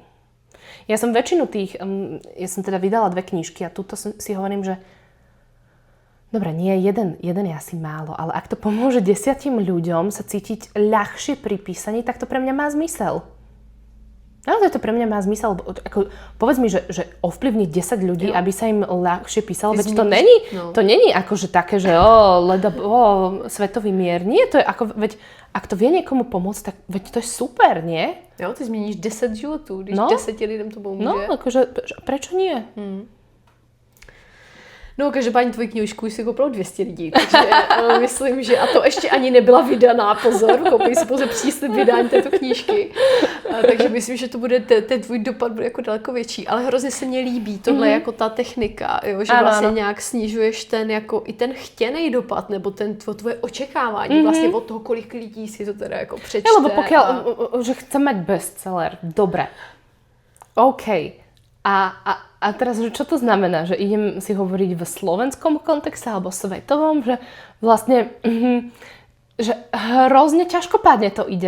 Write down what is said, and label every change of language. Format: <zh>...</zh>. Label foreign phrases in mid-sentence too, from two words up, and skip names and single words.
<sk>Ja som väčšinu ja som teda vydala 2 knižky a tuto si hovorím, že dobre, nie, jeden je asi málo, ale ak to pomôže 10 ľuďom sa cítiť ľahšie pri písaní, tak to pre mňa má zmysel. Naozaj to pre mňa má zmysel. Povedz mi, že ovplyvniť 10 ľudí, aby sa im ľahšie písalo, veď to není akože také, že svetový mier. Nie, to je ako, veď ak to vie niekomu pomôcť, tak veď to je super, nie?</sk> <cs>Jo, ty změníš 10 životů, když 10 lidem to pomůže.</cs> <sk>No, akože prečo nie?</sk> <cs>No, každopádně tvoji knižku už si koupilo 200 lidí, takže myslím, že a to ještě ani nebyla vydaná, pozor, koupí si pouze příslib vydání této knížky, takže myslím, že to bude, ten tvůj dopad bude jako daleko větší, ale hrozně se mně líbí tohle jako ta technika, jo, že vlastně nějak snižuješ ten jako i ten chtěnej dopad, nebo tvoje očekávání vlastně od toho, kolik lidí si to teda jako přečte.</cs> <sk>Lebo pokiaľ, že chcem mať bestseller, dobre, OK. A teraz, že čo to znamená? Že idem si hovoriť v slovenskom kontexte alebo svetovom? Že vlastne že hrozne ťažkopádne to ide.</sk>